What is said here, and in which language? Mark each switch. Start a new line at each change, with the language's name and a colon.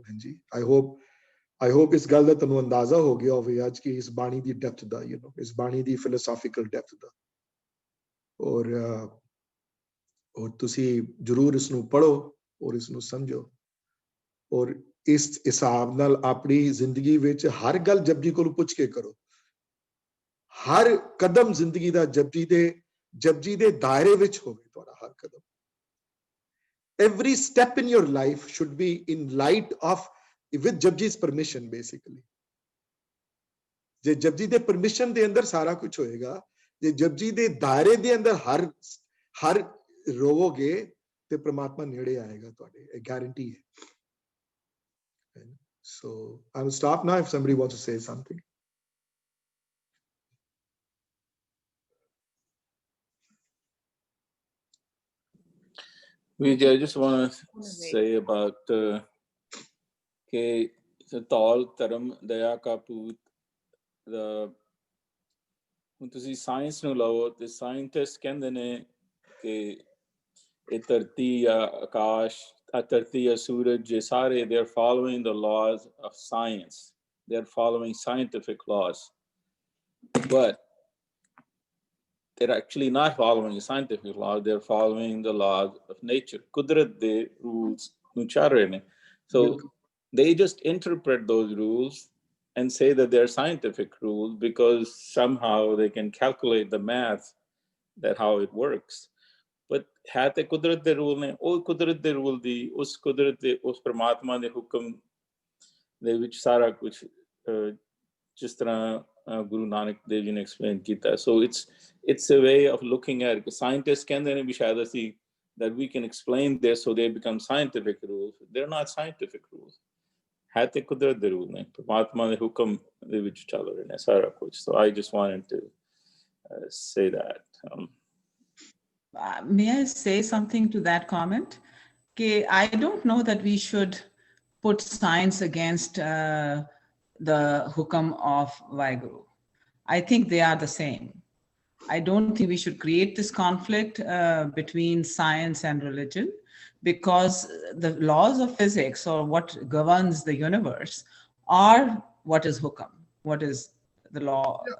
Punjabi: ਹਾਂਜੀ, I hope ਇਸ ਗੱਲ ਦਾ ਤੁਹਾਨੂੰ ਅੰਦਾਜ਼ਾ ਹੋ ਗਿਆ ਹੋਵੇ ਅੱਜ ਕਿ ਇਸ ਬਾਣੀ ਦੀ ਡੈਪਥ ਦਾ, ਇਸ ਬਾਣੀ ਦੀ ਫਿਲੋਸੋਫੀਕਲ ਡੈਪਥ ਦਾ, ਔਰ ਤੁਸੀਂ ਜ਼ਰੂਰ ਇਸ ਨੂੰ ਪੜ੍ਹੋ ਔਰ ਇਸ ਨੂੰ ਸਮਝੋ, ਔਰ ਇਸ ਹਿਸਾਬ ਨਾਲ ਆਪਣੀ ਜ਼ਿੰਦਗੀ ਵਿੱਚ ਹਰ ਗੱਲ ਜਪਜੀ ਕੋਲ ਪੁੱਛ ਕੇ ਕਰੋ। ਹਰ ਕਦਮ ਜ਼ਿੰਦਗੀ ਦਾ ਜਪਜੀ ਦੇ ਦਾਇਰੇ ਵਿੱਚ ਹੋਵੇ ਤੁਹਾਡਾ ਹਰ ਕਦਮ।
English: Every step in your life should be in light of, with Japji's permission basically.
Punjabi: ਜੇ ਜਪਜੀ ਦੇ ਪਰਮਿਸ਼ਨ ਦੇ ਅੰਦਰ ਸਾਰਾ ਕੁਝ ਹੋਏਗਾ, ਜੇ ਜਪਜੀ ਦੇ ਦਾਇਰੇ ਦੇ ਅੰਦਰ ਹਰ ਰੋਵੋਗੇ ਤੇ ਪ੍ਰਮਾਤਮਾ ਨੇੜੇ ਆਏਗਾ ਤੁਹਾਡੇ, ਇਹ ਗਾਰੰਟੀ ਹੈ।
English: So I will stop now if somebody wants to say something.
Punjabi: Vijay,
English: I just want to say about
Punjabi: ke Taal Dharam Daya Ka Poot, ਹੁਣ ਤੁਸੀਂ ਸਾਇੰਸ ਨੂੰ ਲਓ ਤੇ ਸਾਇੰਟਿਸਟ ਕਹਿੰਦੇ ਨੇ ਕਿ ਇਹ ਧਰਤੀ ਆ ਆਕਾਸ਼, ਧਰਤੀ ਆ ਸੂਰਜ, ਜੇ ਸਾਰੇ
English: they are following the laws of science, they're following scientific laws, but they're actually not following scientific law, they're following the laws of nature.
Punjabi: Kudrat de rules nu chal rahe ne.
English: So they just interpret those rules and say that they're scientific rules because somehow they can calculate the math that how it works.
Punjabi: But है ते कुदरत दे rule ने, ਉਹ ਕੁਦਰਤ ਦੇ rule ਦੀ, ਉਸ ਕੁਦਰਤ ਦੇ, ਉਸ ਪਰਮਾਤਮਾ ਦੇ ਹੁਕਮ ਦੇ ਵਿੱਚ ਸਾਰਾ ਕੁਝ ਜਿਸ ਤਰ੍ਹਾਂ ਗੁਰੂ ਨਾਨਕ ਦੇਵ ਜੀ ਨੇ ਐਕਸਪਲੇਨ ਕੀਤਾ.
English: So it's a way of looking at it. Scientists
Punjabi: ਕਹਿੰਦੇ ਨੇ ਵੀ ਸ਼ਾਇਦ ਅਸੀਂ
English: that we can explain this so they become scientific rules. They're not scientific rules.
Punjabi: है ते कुदरत दे रूल ने, ਪਰਮਾਤਮਾ ਦੇ ਹੁਕਮ ਦੇ ਵਿੱਚ ਚੱਲ ਰਹੇ ਨੇ ਸਾਰਾ ਕੁਝ.
English: So I just wanted to say that. May I say something to that comment? I don't know that we should put science against the hukam of Vaheguru. I think they are the same. I don't think we should create this conflict between science and religion, because the laws of physics, or what governs the universe, are what is hukam, what is the law.